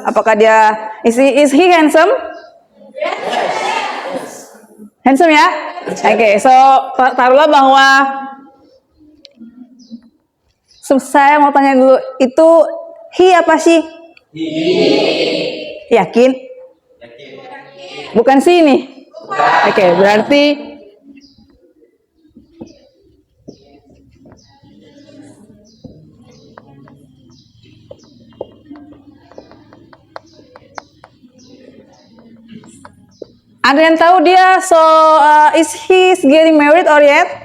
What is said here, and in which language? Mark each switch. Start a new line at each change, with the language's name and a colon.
Indonesian: Apakah dia
English: is he handsome? Yes. Handsome ya?
Indonesian: Oke, so taruhlah bahwa saya mau tanya dulu, itu he apa sih? Yakin? Bukan sini. Oke, berarti ada yang tahu dia?
English: So is he getting married or yet?